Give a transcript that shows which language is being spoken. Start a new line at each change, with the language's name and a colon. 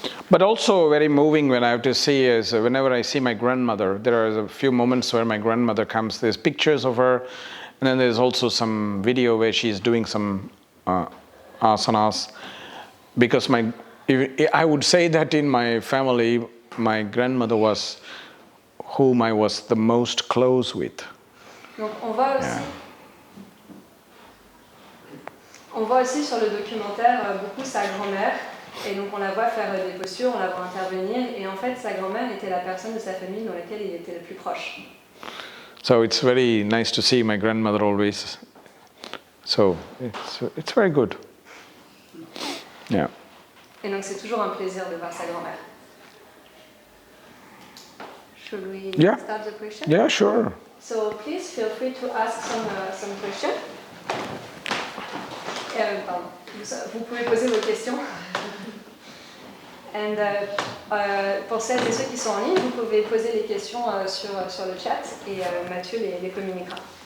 English: But also very moving when I have to see is whenever I see my grandmother, there are a few moments where my grandmother comes, there's pictures of her, and then there's also some video where she's doing some asanas. Because I would say that in my family, my grandmother was whom I was the most close with.
French: Donc on voit aussi sur le documentaire beaucoup sa grand-mère. Et donc on la voit faire des postures, on la voit intervenir, et en fait sa grand-mère était la personne de sa famille dans laquelle il était le plus proche.
English: So it's very nice to see my grandmother always. So it's very good. Yeah.
French: Et donc c'est toujours un plaisir de voir sa grand-mère.
English: Should we start the question? Yeah, sure. So please feel free to ask some questions.
French: Pardon. Vous pouvez poser vos questions. And, pour celles et ceux qui sont en ligne, vous pouvez poser les questions sur le chat et Mathieu les communiquera.